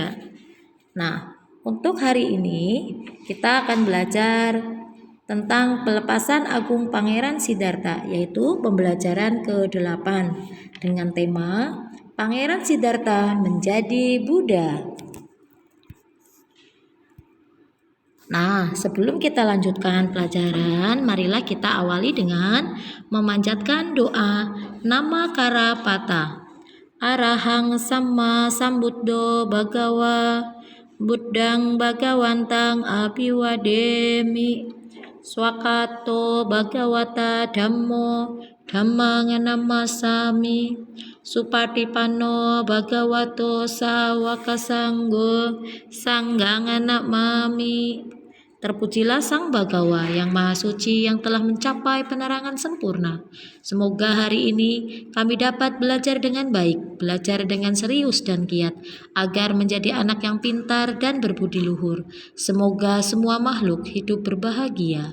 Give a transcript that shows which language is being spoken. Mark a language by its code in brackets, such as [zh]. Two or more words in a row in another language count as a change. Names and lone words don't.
[id] Nah, untuk hari ini kita akan belajar tentang pelepasan agung Pangeran Siddhartha, yaitu pembelajaran ke-8 dengan tema Pangeran Siddhartha menjadi Buddha. Nah, sebelum kita lanjutkan pelajaran, marilah kita awali dengan memanjatkan doa Nama Karapata. [pi] Arahang Samma Sambuddho Bhagawa Buddhang Bhagawantang Abhiwademi Swakato Bhagawata Dhammo Dhammang Namasami Supatipanno Bhagavato Sawaka Sanggo Sanggang Namami. [id] Terpujilah Sang Bagawa yang Maha Suci yang telah mencapai penerangan sempurna. Semoga hari ini kami dapat belajar dengan baik, belajar dengan serius dan giat, agar menjadi anak yang pintar dan berbudi luhur. Semoga semua makhluk hidup berbahagia.